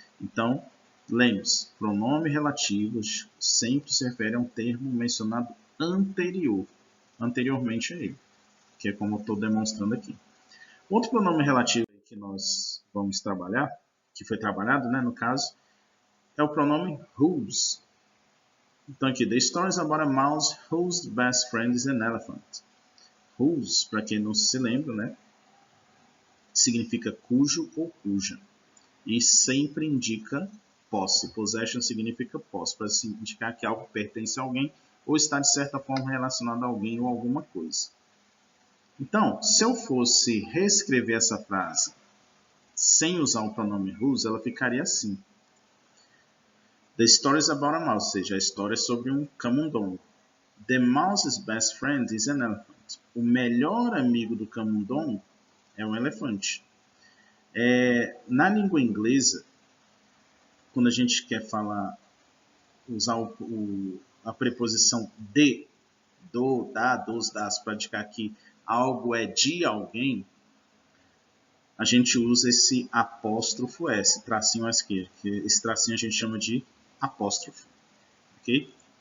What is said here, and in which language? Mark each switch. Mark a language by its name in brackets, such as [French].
[Portuguese] Então, lembre-se, pronome relativo sempre se refere a um termo mencionado anteriormente a ele, que é como eu estou demonstrando aqui. Outro pronome relativo que nós vamos trabalhar, que foi trabalhado, né, no caso, é o pronome whose. Então aqui, [English] the stories about a mouse whose best friend is an elephant. [Portuguese] Whose, para quem não se lembra, né, significa cujo ou cuja. E sempre indica posse. Possession significa posse, para indicar que algo pertence a alguém ou está de certa forma relacionado a alguém ou alguma coisa. Então, se eu fosse reescrever essa frase sem usar o pronome whose, ela ficaria assim. [English] The story is about a mouse, [Portuguese] ou seja, a história é sobre um camundongo. [English] The mouse's best friend is an elephant. [Portuguese] O melhor amigo do camundongo é um elefante. Na língua inglesa, quando a gente quer falar, usar a preposição de, do, da, dos, das, para indicar que algo é de alguém, a gente usa esse apóstrofo S, tracinho à esquerda, que esse tracinho a gente chama de apóstrofo, ok?